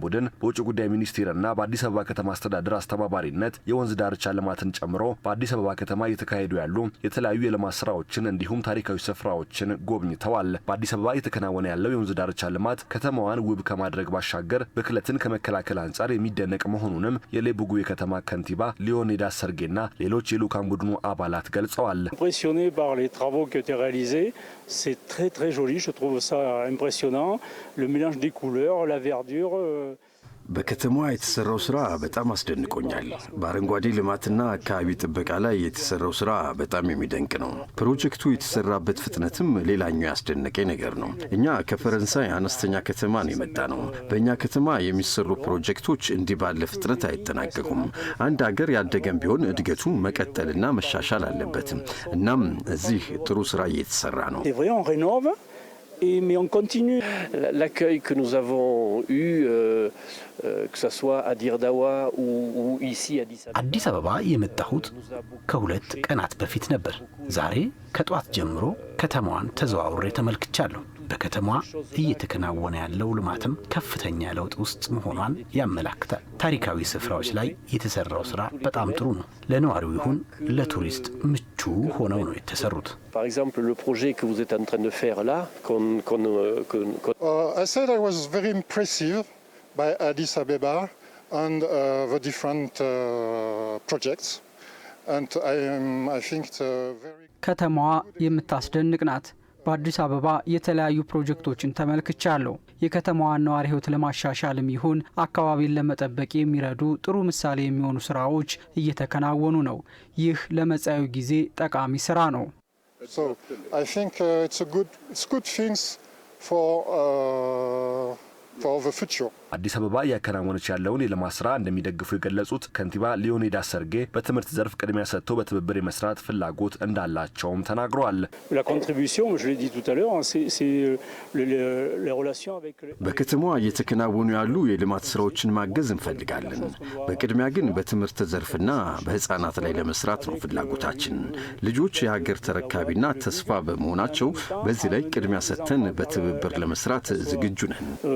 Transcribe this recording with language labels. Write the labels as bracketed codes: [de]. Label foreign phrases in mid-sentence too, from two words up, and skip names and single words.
[am] ቡድን በውጭ ጉዳይ ሚኒስቴርና በአዲስ አበባ ከተማ አስተዳደር አስተባባሪነት የወንዝ ዳርቻ ልማትን ጨምሮ በአዲስ አበባ ከተማ እየተካሄዱ ያሉ የተለያዩ የልማት ስራዎችን እንዲሁም ታሪካዊ ስፍራዎችን ጎብኝተዋል። በአዲስ አበባ እየተከናወነ ያለው የወንዝ ዳርቻ ልማት ከተማዋን ውብ ከማድረግ ባሻገር ብክለትን ከመከላከል አንጻር የሚደነቅ መሆኑንም የሌቡጉዌ ከተማ ከንቲባ ሊዮኔዳስ ሰርጌና ሌሎች የልዑካን ቡድኑ አባላት ገልጸዋል። [fr] Impressionné par les travaux qui ont été réalisés, c'est très très joli, je trouve ça impressionnant, le mélange des couleurs, la verdure. [am] በከተማዋ የተሰራው ስራ በጣም አስደንቆኛል። በአረንጓዴ ልማትና አካባቢ ጥበቃ ላይ የተሰራው ስራ በጣም የሚደንቅ ነው። ፕሮጀክቱ የተሰራበት ፍጥነትም ሌላኛው ያስደነቀኝ ነገር ነው። እኛ ከፈረንሳይ አነስተኛ ከተማ ነው የመጣ ነው። በእኛ ከተማ የሚሰሩ ፕሮጀክቶች እንዲህ ባለ ፍጥነት አይጠናቀቁም። አንድ ሀገር ያደገም ቢሆን እድገቱን መቀጠልና መሻሻል አለበት። እናም እዚህ ጥሩ ስራ እየተሰራ ነው። [fr] Mais on continue. L'accueil que nous avons eu, que ce soit à Dirdawa ou ici à [am] አዲስ አበባ የመጣሁት ከሁለት ቀናት በፊት ነበር። ዛሬ ከጧት ጀምሮ ከተማዋን ተዘዋውሬ ተመልክቻለሁ። በከተማዋ እየተከናወነ ያለው ልማትም ከፍተኛ ለውጥ ውስጥ መሆኗን ያመላክታል። ታሪካዊ ስፍራዎች ላይ የተሰራው ስራ በጣም ጥሩ ነው። ለነዋሪው ይሁን ለቱሪስት ምቹ ሆነው ነው የተሰሩት። [fr] Par exemple, le projet que vous êtes en train de faire là, [en] I said I was very impressive by Addis Ababa and the different projects, and I think it's very. [am] ከተማዋ የምታስደንቅ ናት። በአዲስ አበባ የተለያዩ ፕሮጀክቶችን ተመልክቻለሁ። የከተማዋን ነዋሪ ህይወት ለማሻሻልም ይሁን አካባቢን ለመጠበቅ የሚረዱ ጥሩ ምሳሌ የሚሆኑ ስራዎች እየተከናወኑ ነው። ይህ ለመጻዩ ጊዜ ጠቃሚ ስራ ነው። [en] So I think it's good things for the future. [am] አዲስ አበባ እያከናወነች ያለውን የልማት ስራ እንደሚደግፉ የገለጹት ከንቲባ ሊዮኔዳስ ሰርጌ በትምህርት ዘርፍ ቅድሚያ ሰጥተው በትብብር የመስራት ፍላጎት እንዳላቸውም ተናግረዋል። በከተማዋ እየተከናወኑ ያሉ የልማት ስራዎችን ማገዝ እንፈልጋለን። በቅድሚያ ግን በትምህርት ዘርፍና በህፃናት ላይ ለመስራት ነው ፍላጎታችን። ልጆች የሀገር ተረካቢና ተስፋ በመሆናቸው በዚህ ላይ ቅድሚያ ሰጥተን በትብብር ለመስራት ዝግጁ ነን።